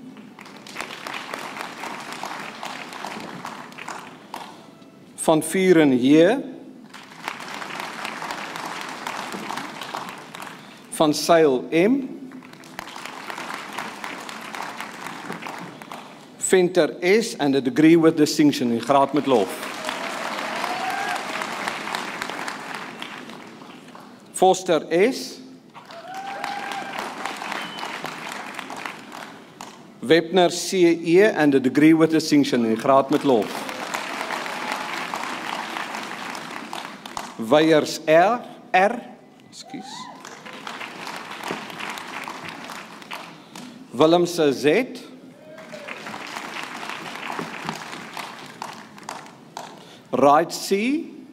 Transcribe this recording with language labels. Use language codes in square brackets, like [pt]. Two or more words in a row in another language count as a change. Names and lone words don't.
[af] Van Vieren J. Van Seil M. [en] Venter S and a degree with distinction, [af] die graad met lof. Foster S. [en] Webner CE and a degree with distinction, [af] die graad met lof. Weyers R. Ekskuus. Willemse Z. Wright C.